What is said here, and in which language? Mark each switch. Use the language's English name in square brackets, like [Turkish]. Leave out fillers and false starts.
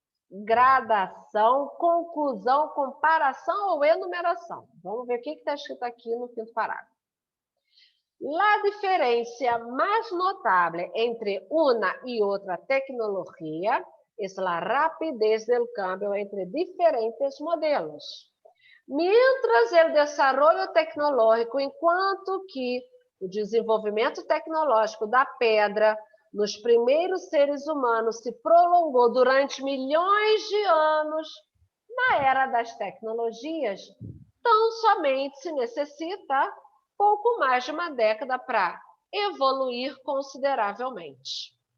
[Portuguese] Gradação, conclusão, comparação ou enumeração. Vamos ver o que está escrito aqui no quinto parágrafo. [Spanish] La diferencia más notable entre una y otra tecnología es la rapidez del cambio entre diferentes modelos. Mientras el desarrollo tecnológico, [Portuguese] enquanto que o desenvolvimento tecnológico da pedra nos primeiros seres humanos se prolongou durante milhões de anos, na era das tecnologias, tão somente se necessita pouco mais de uma década para evoluir consideravelmente.